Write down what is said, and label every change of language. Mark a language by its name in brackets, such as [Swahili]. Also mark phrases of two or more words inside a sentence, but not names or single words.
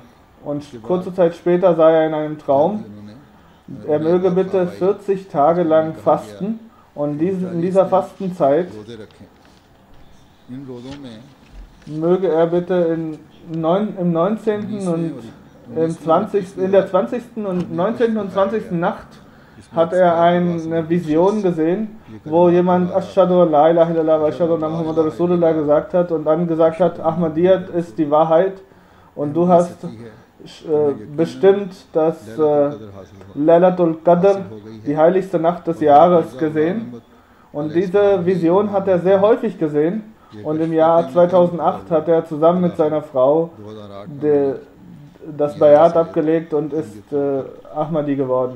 [German] Und kurze Zeit später sah er in einem Traum, er möge bitte 40 Tage lang fasten und in dieser Fastenzeit möge er bitte im 19. und in der 20. und 19. und 20. Nacht hat er eine Vision gesehen, wo jemand [Arabic] أشهد لا إله إلا الله و أشهد أن محمدا رسول الله [German] gesagt hat und dann gesagt hat, Ahmadiyyat ist die Wahrheit und du hast bestimmt das [Arabic] ليلة القدر, [German] die heiligste Nacht des Jahres, gesehen. Und diese Vision hat er sehr häufig gesehen. Und im Jahr 2008 hat er zusammen mit seiner Frau das Bayat abgelegt und ist Ahmadi geworden.